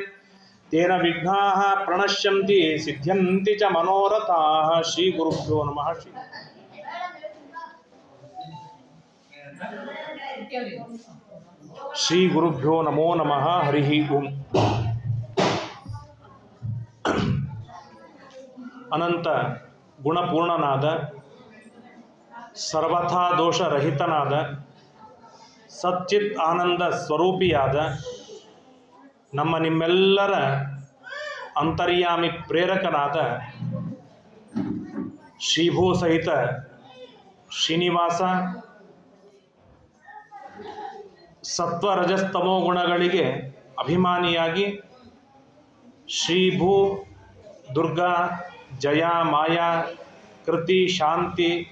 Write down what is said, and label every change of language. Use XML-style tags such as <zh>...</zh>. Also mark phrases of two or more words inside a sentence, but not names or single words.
<sa>तेन विघ्नाः प्रणश्यन्ति सिद्ध्यन्ति च मनोरथाः. श्रीगुरुभ्यो नमः. ಶ್ರೀ ಗುರುಭ್ಯೋ ನಮೋ ನಮಃ. ಹರಿ ಓಂ.</sa> <kn>ಅನಂತ ಗುಣಪೂರ್ಣನಾದ ಸರ್ವಥಾ ದೋಷರಹಿತನಾದ ಸಚ್ಚಿತ್ ಆನಂದ ಸ್ವರೂಪಿಯಾದ ನಮ್ಮ ನಿಮ್ಮೆಲ್ಲರ ಅಂತರ್ಯಾಮಿ ಪ್ರೇರಕನಾದ ಶ್ರೀಭೂ ಸಹಿತ ಶ್ರೀನಿವಾಸ ಸತ್ವ ರಜಸ್ತಮೋ ಗುಣಗಳಿಗೆ ಅಭಿಮಾನಿಯಾಗಿ ಶ್ರೀಭೂ ದುರ್ಗಾ ಜಯ ಮಾಯಾ ಕೃತಿ ಶಾಂತಿ</kn>